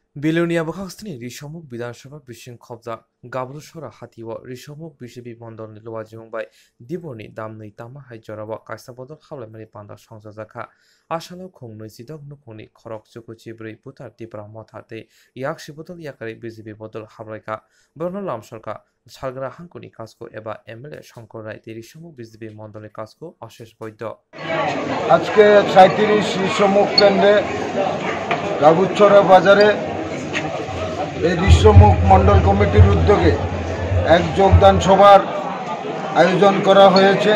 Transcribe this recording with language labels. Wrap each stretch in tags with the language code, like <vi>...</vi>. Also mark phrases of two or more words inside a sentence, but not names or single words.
<trp>বিলোনিয়া বখাস্তিনি রিসমুক বিধানসভা বিশিং খবজা গাবলসরা হাতিও রিসমুক বিজেপি মন্ডলনি লোয়া জিমুংবাই দিবনি দামनै তামা হাই জরাwa kaisa bodol khablaimani panda songjajaka asalo khongnoi jidok nukhungni khorok chukuchi brui putar tipra mothate yakshi bodol yakari bijepi bodol habraika borno lamsorka salgra hankuni kasko eba MLA শঙ্কর রায় রিসমুক বিজেপি মন্ডলের কাজকো অশেষ বৈধ</trp> <bn>আজকে 37 রিসমুক কেন্দ্রে গাবুছড়া বাজারে এই রিসমুক মন্ডল কমিটির উদ্যোগে এক যোগদান সভার আয়োজন করা হয়েছে।</bn>